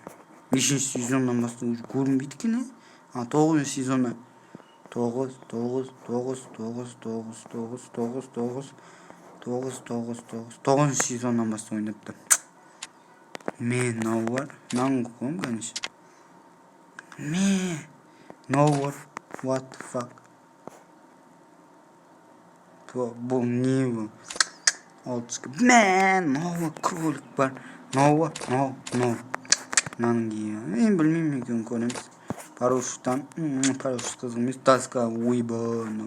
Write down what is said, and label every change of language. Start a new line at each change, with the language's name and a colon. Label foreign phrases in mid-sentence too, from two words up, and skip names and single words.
Kazakh: 5-ші сезоннан басты уже көрінбейді екен. 9-ші сезонна. 9 сезоннан басты ойнапты. Мен мынау бар. Мынауын қойым, конечно.
English: What the fuck?
Kazakh: Бұл не бұл? Мынау көлік бар. Мынау. Мынаның кейі. Мен білмеймін екен, көреміз. Парашюттан қызық емес. Таска, ойбай.